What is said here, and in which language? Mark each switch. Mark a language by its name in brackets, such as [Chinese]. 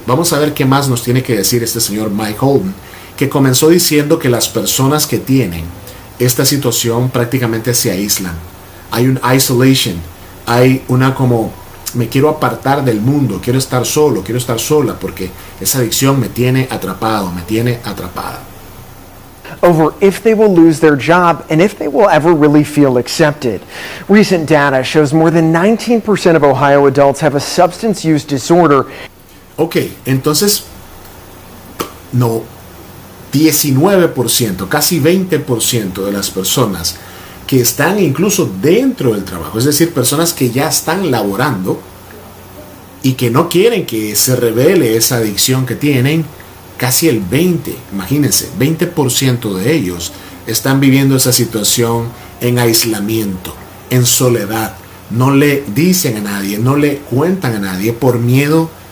[Spanish] Vamos a ver qué más nos tiene que decir este señor Mike Holden, que comenzó diciendo que las personas que tienen esta situación prácticamente se aíslan. Hay un isolation, hay una como, me quiero apartar del mundo, quiero estar solo, quiero estar sola, porque esa adicción me tiene atrapado, me tiene atrapada. [English] Over if they will lose their job and if they will ever really feel accepted. Recent data shows more than 19% of Ohio adults have a substance use disorder. [Spanish] Ok, entonces, no, 19%, casi 20% de las personas que están incluso dentro del trabajo, es decir, personas que ya están laborando y que no quieren que se revele esa adicción que tienen, casi el 20% de ellos están viviendo esa situación en aislamiento, en soledad. No le dicen a nadie, no le cuentan a nadie por miedo